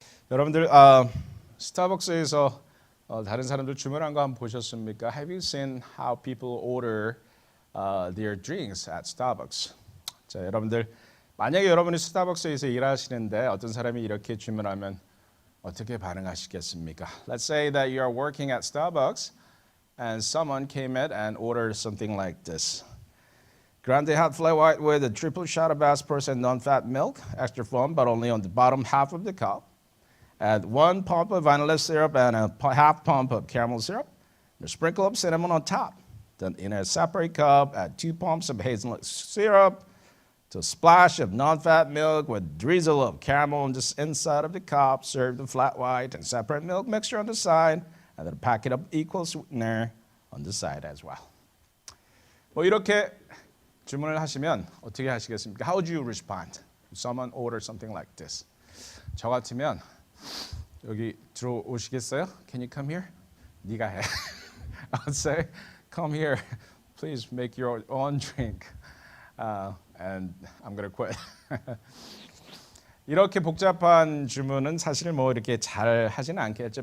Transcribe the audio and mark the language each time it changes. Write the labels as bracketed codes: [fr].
[ko] 여러분들 스타벅스에서 다른 사람들 주문한 거 한번 보셨습니까? [en] Have you seen how people order their drinks at Starbucks? [ko] 자, 여러분들 만약에 여러분이 스타벅스에서 일하시는데 어떤 사람이 이렇게 주문하면 어떻게 반응하시겠습니까? [en] Let's say that you are working at Starbucks and someone came in and ordered something like this. Grande hot flat white with a triple shot of aspartame non-fat milk, extra foam, but only on the bottom half of the cup. Add 1 pump of vanilla syrup and a half pump of caramel syrup. A sprinkle of cinnamon on top. Then in a separate cup, add 2 pumps of hazelnut syrup, to a splash of non-fat milk with drizzle of caramel on the inside of the cup. Serve the flat white and separate milk mixture on the side, and then a packet of equal sweetener on the side as well. [ko] 뭐 이렇게 주문을 하시면 어떻게 하시겠습니까? [en] How would you respond? Someone ordered something like this. [ko] 저 같으면 여기 들어오시겠어요? [en] Can you come here? [ko] 네가 해. [en] I would say, come here. Please make your own drink. And I'm gonna quit. [ko] 이렇게 복잡한 주문은 사실 뭐 이렇게 잘 하지는 않겠죠.